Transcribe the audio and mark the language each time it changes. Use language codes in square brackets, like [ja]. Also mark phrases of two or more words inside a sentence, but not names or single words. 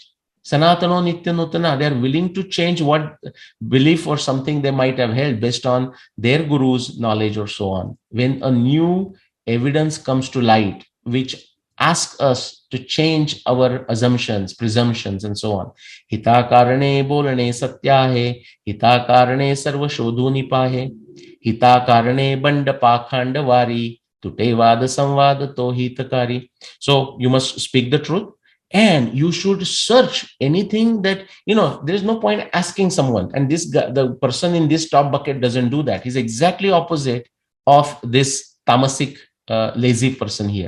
[sa] सनातनो नित्य नूतन, [en] they are willing to change what belief or something they might have held based on their guru's knowledge or so on. When a new evidence comes to light, which asks us to change our assumptions, presumptions, and so on. [mr] हित करणे बोलणे सत्य है, हित करणे सर्व शोधू निपाहे, हित करणे बंड पाखंड वारी, तुटे वाद संवाद तो हितकारी. [en] So you must speak the truth. And you should search anything that, there is no point asking someone. And this guy, the person in this top bucket doesn't do that. He's exactly opposite of this tamasic, lazy person here.